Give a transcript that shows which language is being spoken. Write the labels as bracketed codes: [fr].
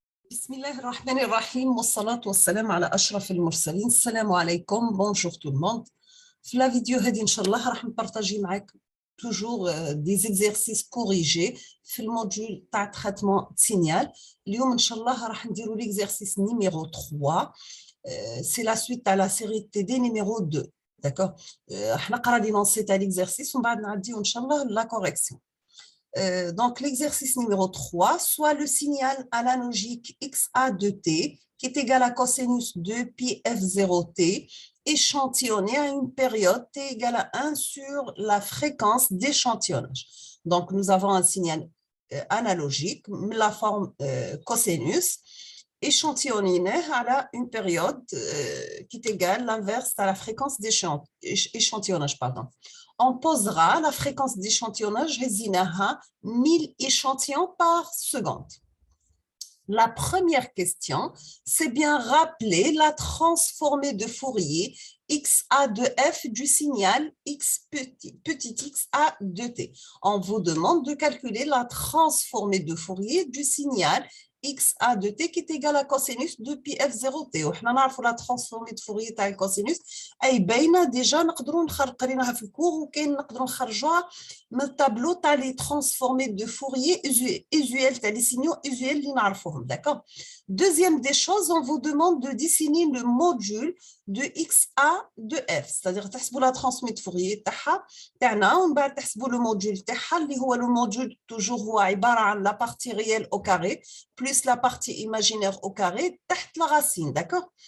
[ar] بسم الله الرحمن الرحيم والصلاة والسلام على أشرف المرسلين. السلام عليكم. [fr] Bonjour tout le monde. [ar] في la vidéo هذه إن شاء الله راح نبارطاجي معاك [fr] toujours des exercices corrigés [ar] في الموديول تاع traitement signal. اليوم إن شاء الله راح نديرو l'exercice numéro 3. [fr] C'est la suite à la série TD numéro 2. D'accord. [ar] راح نقرا l'énoncé تاع l'exercice ومن بعد نعديو إن شاء الله la correction. [fr] Donc, l'exercice numéro 3, soit le signal analogique XA de T qui est égal à cosinus de pi F0T échantillonné à une période T égale à 1 sur la fréquence d'échantillonnage. Donc, nous avons un signal analogique, la forme cosinus, échantillonné à une période qui est égale l'inverse à la fréquence d'échantillonnage. On posera la fréquence d'échantillonnage 1000 échantillons par seconde. La première question, c'est bien rappeler la transformée de Fourier XA de F du signal X petit XA de T. On vous demande de calculer la transformée de Fourier du signal XA de T qui est égal à cosinus de pi F0T. [ar] وحنا نعرفوا la transformée de Fourier تاع الكوسينوس اي باينه ديجا نقدروا قريناها في الكور وكاين نقدروا نخرجوها من التابلو تاع لي [fr] transformées de Fourier usuels [ar] تاع لي signaux usuels اللي نعرفوهم. [fr] D'accord. Deuxième des choses, on vous demande de dessiner le module de XA de F, c'est-à-dire تحسبوا la transformée de Fourier تاعنا [ar] ومن بعد تحسبوا [fr] le module تاعها [ar] اللي هو [fr] le module toujours هو عباره عن la partie réelle au carré plus la partie imaginaire au carré, تحت la racine, d'accord?